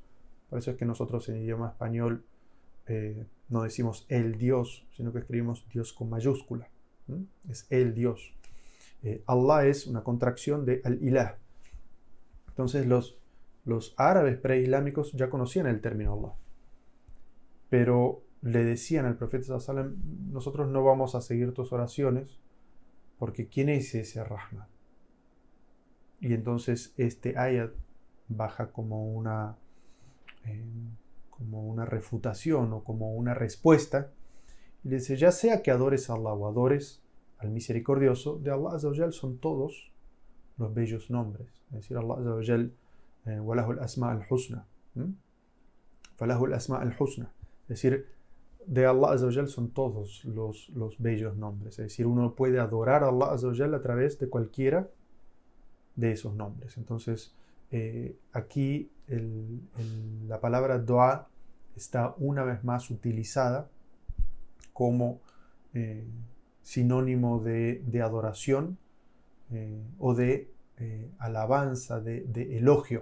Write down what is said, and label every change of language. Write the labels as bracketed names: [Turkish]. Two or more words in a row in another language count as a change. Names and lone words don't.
[Spanish] Por eso es que nosotros en idioma español no decimos el Dios, sino que escribimos Dios con mayúscula. Es el Dios. Allah es una contracción de al-ilah. Entonces los árabes preislámicos ya conocían el término Allah, pero le decían al profeta [Arabic] صلى الله عليه وسلم, [Spanish] nosotros no vamos a seguir tus oraciones porque ¿quién es ese Rahman? Y entonces este ayat baja como una refutación o como una respuesta y le dice, ya sea que adores a Allah o adores al misericordioso, de [Arabic] الله عز وجل [Spanish] son todos los bellos nombres. Es decir, [Arabic] الله عز وجل وله الأسماء الحسنى، فله الأسماء الحسنى. [Spanish] Es decir, de [Arabic] الله عز وجل [Spanish] son todos los bellos nombres. Es decir, uno puede adorar a [Arabic] الله عز وجل [Spanish] a través de cualquiera de esos nombres. Entonces, aquí la palabra dua está una vez más utilizada como sinónimo de adoración o de alabanza, de elogio.